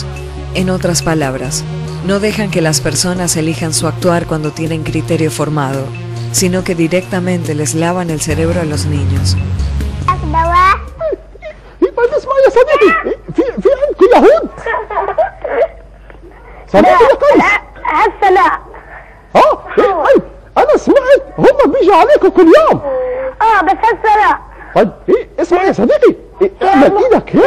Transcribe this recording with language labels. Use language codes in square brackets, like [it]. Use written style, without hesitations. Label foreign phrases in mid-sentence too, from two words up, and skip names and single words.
[es] En otras palabras, no dejan que las personas elijan su actuar cuando tienen criterio formado, sino que directamente les lavan el cerebro a los niños. [ar] أنا سمعت هم بيجوا عليكم كل يوم. بس هسه لا. طيب اسمع يا صديقي، اعمل ايدك هيك.